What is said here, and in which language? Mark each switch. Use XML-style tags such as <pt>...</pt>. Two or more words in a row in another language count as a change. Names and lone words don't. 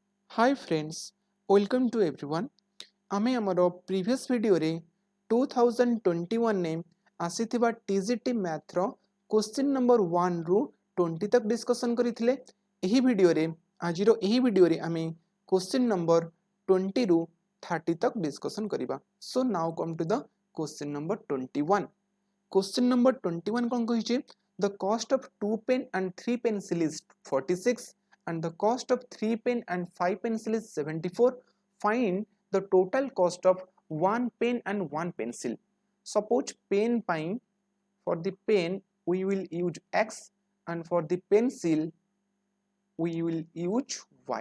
<en>Hi friends, welcome to everyone.</en> <or>ଆମେ ଆମର</or> <en>previous video</en> <or>ରେ 2021 ରେ ଆସିଥିବା TGT ମ୍ୟାଥ ର</or> <en>question number 1</en> <or>ରୁ 20 ତକ ଡିସକସନ କରିଥିଲେ। ଏହି ଭିଡିଓ ରେ ଆଜିର ଏହି ଭିଡିଓ ରେ ଆମେ</or> <en>question number 20</en> <or>ରୁ 30 ତକ ଡିସକସନ କରିବା।</or> <en>so now come to the question number 21. Question number 21</en> <or>କ'ଣ କହୁଛି</or> <en>the cost of 2 pen and 3 pencil is 46 and the cost of 3 pen and 5 pencil is 74. Find the total cost of 1 pen and 1 pencil. Suppose pen pine, for the pen we will use x and for the pencil we will use y.</en>